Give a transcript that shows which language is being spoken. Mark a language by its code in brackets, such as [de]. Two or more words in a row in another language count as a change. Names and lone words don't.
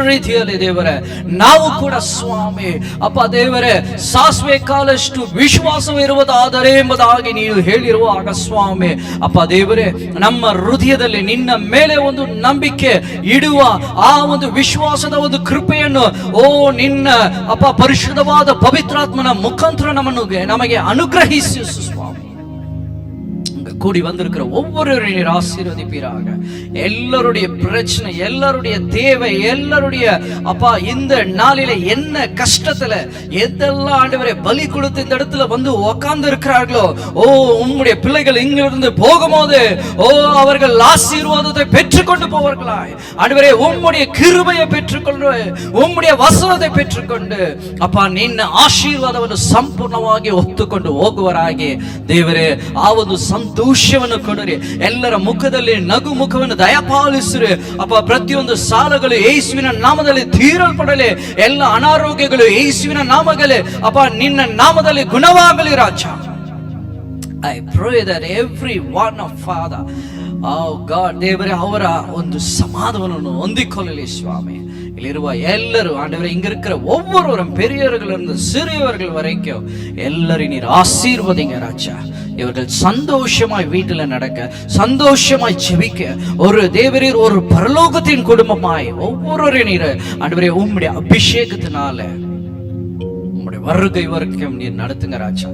[kn] ರೀತಿಯಲ್ಲಿ ದೇವರೇ, ನಾವು ಕೂಡ ಸ್ವಾಮಿ ಅಪ್ಪ ದೇವರೇ ಸಾಸಿವೆ ಕಾಲಷ್ಟು ವಿಶ್ವಾಸವಿರುವುದಾದರೆ ಎಂಬುದಾಗಿ ನೀವು ಹೇಳಿರುವಾಗ ಸ್ವಾಮಿ ಅಪ್ಪ ದೇವರೇ, ನಮ್ಮ ಹೃದಯದಲ್ಲಿ ನಿನ್ನ ಮೇಲೆ ಒಂದು ನಂಬಿಕೆ ಇಡುವ ಆ ಒಂದು ವಿಶ್ವಾಸದ ಒಂದು ಕೃಪೆಯನ್ನು ನಿನ್ನ ಅಪ್ಪ ಪರಿಶುದ್ಧವಾದ ಪವಿತ್ರಾತ್ಮನ ಮುಖಾಂತರ ನಮಗೆ ಅನುಗ್ರಹಿಸಿ ಸ್ವಾಮಿ. [ta] கூடி வந்திருக்கிற ஒவ்வொருவரையும் நீர் ஆசீர்வதிப்பீராக. எல்லாருடைய பிரச்சனை, எல்லாருடைய தேவை, எல்லாருடைய அப்பா இந்த நாளில என்ன கஷ்டத்துல எதெல்லாம் ஆண்டவரே பலி கொடுத்து இந்த இடத்துல வந்து உட்கார்ந்து இருக்கிறார்களோ, ஓ உம்முடைய பிள்ளைகள் இங்கிருந்து போகும்போது ஓ அவர்கள் ஆசீர்வாதத்தை பெற்றுக்கொண்டு போவார்களாய். ஆண்டவரே உம்முடைய கிருபையை பெற்றுக்கொண்டு, உம்முடைய [kn] ವಸನತೆ ಪೆಟ್ಟುಕೊಂಡು ಅಪ್ಪ ನಿನ್ನ ಆಶೀರ್ವಾದವನ್ನು ಸಂಪೂರ್ಣವಾಗಿ ಹೊತ್ತುಕೊಂಡು ಹೋಗುವರಾಗಿ ದೇವರೇ ಆ ಒಂದು ಸಂತೋಷವನ್ನು ಕೊಡಿರಿ. ಎಲ್ಲರ ಮುಖದಲ್ಲಿ ನಗು ಮುಖವನ್ನು ದಯಪಾಲಿಸಿರಿ ಅಪ್ಪ. ಪ್ರತಿಯೊಂದು ಸಾಲಗಳು ಯೇಸುವಿನ ನಾಮದಲ್ಲಿ ತೀರಲ್ಪಡಲಿ. ಎಲ್ಲ ಅನಾರೋಗ್ಯಗಳು ಯೇಸುವಿನ ನಾಮದಲ್ಲಿ ಅಪ್ಪ ನಿನ್ನ ನಾಮದಲ್ಲಿ ಗುಣವಾಗಲಿ ರಾಜ. [en] I pray that every one of Father, oh God, [kn] ದೇವರೇ ಅವರ ಒಂದು ಸಮಾಧಾನವನ್ನು ಹೊಂದಿಕೊಳ್ಳಲಿ ಸ್ವಾಮಿ. இಲ್ಲಿರುವ ಎಲ್ಲರೂ [ta] ஆண்டவரே இங்க இருக்கிற ஒவ்வொருவரும் பெரியவர்களிருந்து சிறியவர்கள் வரைக்கும் எல்லாரையும் நீர் ஆசீர்வதிங்க ராஜா. இவர்கள் சந்தோஷமாய் வீட்டில் நடக்க, சந்தோஷமாய் ஜெபிக்க, ஒரு தேவரீர் ஒரு பரலோகத்தின் குடும்பமாய் ஒவ்வொருவரையும் நீர் ஆண்டவரே உம்முடைய அபிஷேகத்தினால உம்முடைய வருகை வரைக்கும் நீர் நடத்துங்க ராஜா.